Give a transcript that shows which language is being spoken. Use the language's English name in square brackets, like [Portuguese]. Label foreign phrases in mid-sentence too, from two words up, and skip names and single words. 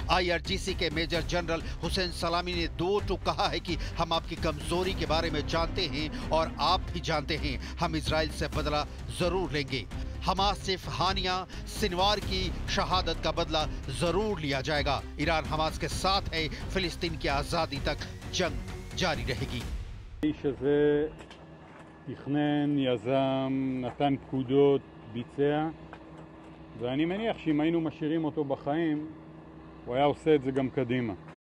[Hindi] IRGC के [English] Major General [Hindi] हुसैन सलामी ने 2 टूक कहा है कि हम आपकी कमजोरी के बारे में जानते हैं और आप भी जानते हैं, हम इजराइल से बदला जरूर लेंगे। हमास चीफ हानिया सिनवार की शहादत का बदला जरूर लिया जाएगा। ईरान हमास के साथ है, फिलिस्तीन की आजादी तक जंग जारी रहेगी। [Hebrew] תכנן, יזם, נתן פקודות, ביצע, ואני מניח שאם היינו משאירים אותו בחיים, הוא היה עושה את זה גם קדימה.